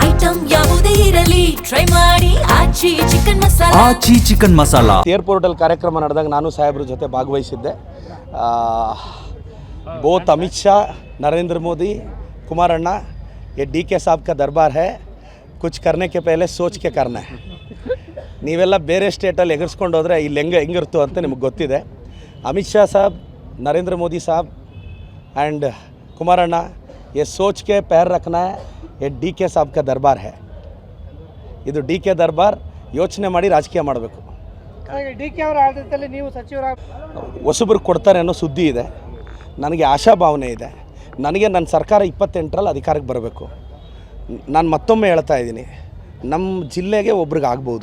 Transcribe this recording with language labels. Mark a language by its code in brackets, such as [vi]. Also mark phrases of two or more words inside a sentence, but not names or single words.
[kn] ಐಟಂ ಯಾವುದೇ ಇರಲಿ ಟ್ರೈ ಮಾಡಿ ಆಚಿ ಚಿಕನ್ ಮಸಾಲಾ. ಏರ್ಪೋರ್ಟ್ ಅಲ್ಲಿ ಕಾರ್ಯಕ್ರಮ ನಡೆದಾಗ ನಾನು ಸಾಹೇಬ್ರ ಜೊತೆ ಭಾಗವಹಿಸಿದ್ದೆ. [hi] ಬೋತ್ ಅಮಿತ್ ಶಾ, नरेंद्र मोदी, कुमार अन्ना, ये DK साहब का दरबार है. कुछ करने के पहले सोच के करना है. [kn] ನೀವೆಲ್ಲ ಬೇರೆ ಸ್ಟೇಟಲ್ಲಿ ಎಗರ್ಸ್ಕೊಂಡು ಹೋದರೆ ಇಲ್ಲಿ ಹೆಂಗಿರ್ತು ಅಂತ ನಿಮಗೆ ಗೊತ್ತಿದೆ. [hi] ಅಮಿತ್ ಶಾ ಸಾಹಬ್, नरेंद्र मोदी साहब एंड कुमार अन्ना, ये सोच के पैर रखना है. ये DK साहब का दरबार है. [kn] ಇದು DK ದರ್ಬಾರ್. ಯೋಚನೆ ಮಾಡಿ ರಾಜಕೀಯ ಮಾಡಬೇಕು. DK ಅವರ ಆಡಳಿತದಲ್ಲಿ ನೀವು ಸಚಿವರಾಗ ಹೊಸಬ್ರಿಗೆ ಕೊಡ್ತಾರೆ ಅನ್ನೋ ಸುದ್ದಿ ಇದೆ. ನನಗೆ ಆಶಾಭಾವನೆ ಇದೆ. ನನಗೆ ನನ್ನ ಸರ್ಕಾರ 28ರಲ್ಲಿ ಅಧಿಕಾರಕ್ಕೆ ಬರಬೇಕು. ನಾನು ಮತ್ತೊಮ್ಮೆ ಹೇಳ್ತಾ ಇದ್ದೀನಿ, ನಮ್ಮ ಜಿಲ್ಲೆಗೆ ಒಬ್ರಿಗೆ ಆಗ್ಬೋದು.